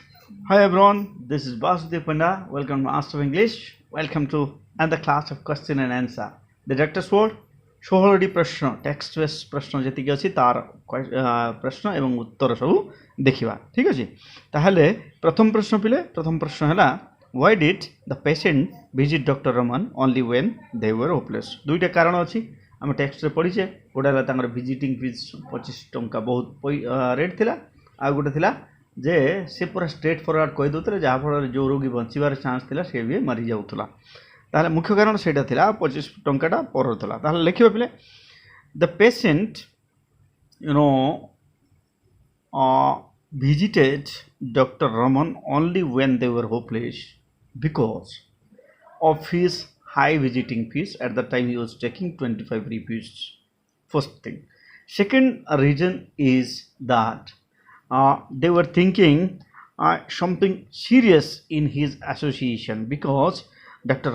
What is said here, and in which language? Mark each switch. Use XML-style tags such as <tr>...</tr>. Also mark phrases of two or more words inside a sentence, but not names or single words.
<en>Hi everyone, this is Basudev Panda. Welcome to Master of English. Welcome to another class of question and answer.</en> <or>The director's word 16ଟି ପ୍ରଶ୍ନ</or> <en>text base</en> <or>ପ୍ରଶ୍ନ ଯେତିକି ଅଛି ତାର ପ୍ରଶ୍ନ ଏବଂ ଉତ୍ତର ସବୁ ଦେଖିବା ଠିକ୍ ଅଛି। ତାହେଲେ ପ୍ରଥମ ପ୍ରଶ୍ନ ପିଲେ ପ୍ରଥମ ପ୍ରଶ୍ନ ହେଲା</or> <en>why did the patient visit Dr. Rahman only when they were hopeless?</en> <or>ଦୁଇଟା କାରଣ ଅଛି ଆମେ ଟେକ୍ସଟରେ ପଢ଼ିଛେ। ଗୋଟେ ହେଲା ତାଙ୍କର</or> <en>visiting fees</en> <or>25 ଟଙ୍କା ବହୁତ ରେଟ୍ ଥିଲା, ଆଉ ଗୋଟେ ଥିଲା ଯେ ସେ ପୁରା</or> <en>straight forward</en> <or>କହିଦେଉଥିଲେ ଯାହାଫଳରେ ଯେଉଁ ରୋଗୀ ବଞ୍ଚିବାର ଚାନ୍ସ ଥିଲା ସେ ବି ମରିଯାଉଥିଲା। ତାହେଲେ ମୁଖ୍ୟ କାରଣ ସେଇଟା ଥିଲା, 25 ଟଙ୍କାଟା ପରଉଥିଲା। ତାହେଲେ ଲେଖିବା ପିଲେ</or> <en>the patient visited Dr. Ramon only when they were hopeless because of his high visiting fees. At the time he was taking 25 rupees. First thing. Second reason is that they were thinking something serious in his association because Dr.</en>